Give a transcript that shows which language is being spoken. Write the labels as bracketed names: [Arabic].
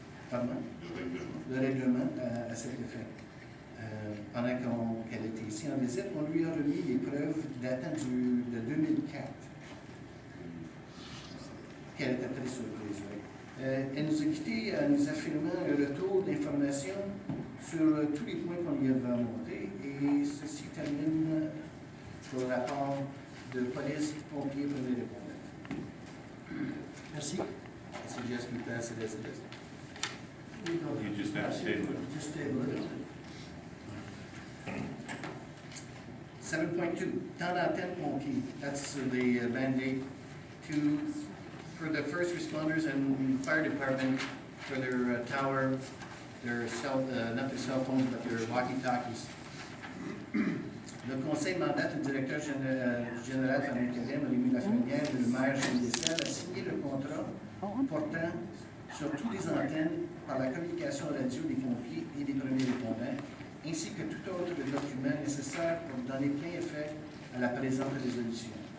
[French] pardon, le règlement à cet effet. Pendant qu'elle était ici en visite, on lui a remis les preuves datant de 2004 qu'elle était très surprise. Oui. Elle nous a quittés en nous affirmant un retour d'informations sur tous les points qu'on lui avait montrés et ceci termine le rapport de police, pompiers, premiers répondants. Merci. [English] I suggest we pass it as it is. You just have to table it. Just table it. [French] 7.2, temps d'antenne pompier. [English] That's the mandate for the first responders and fire department for their tower, their not their cell phones, but their walkie-talkies. [French] Le conseil mandate le directeur général Famille-Calais, Mme Lafrenière, le maire Gilles Dessert, a signé le contrat portant sur toutes les antennes par la communication radio des pompiers et des premiers répondants, ainsi que tout autre document nécessaire pour donner plein effet à la présente résolution.